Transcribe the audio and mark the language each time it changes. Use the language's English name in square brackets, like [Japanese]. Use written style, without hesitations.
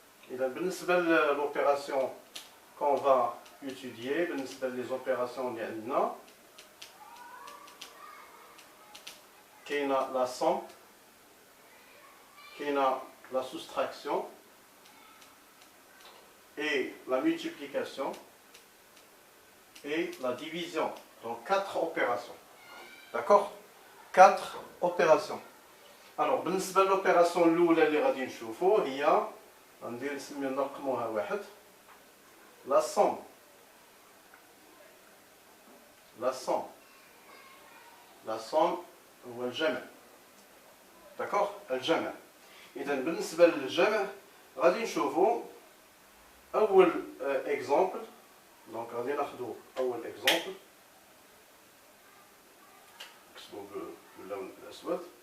[French] إذا بالنسبة للopération qu'on va étudier، بالنسبة les opérations [Arabic] اللي عندنا كاينة [French] la somme، كاينة la soustraction et la multiplication et la division. Donc 4 opérations. D'accord. 4 opérations. [Arabic] Alors بالنسبة للopération الأولى اللي غادي نشوفو هي غندير نسميو نرقموها واحد، la somme. [French] la somme. [Arabic] la somme هو الجمع. [French] d'accord. الجمع. [Arabic] إذا بالنسبة للجمع غادي نشوفو أول exemple. Donc غادي ناخذوا أول exemple نكتبوا باللون الأسود.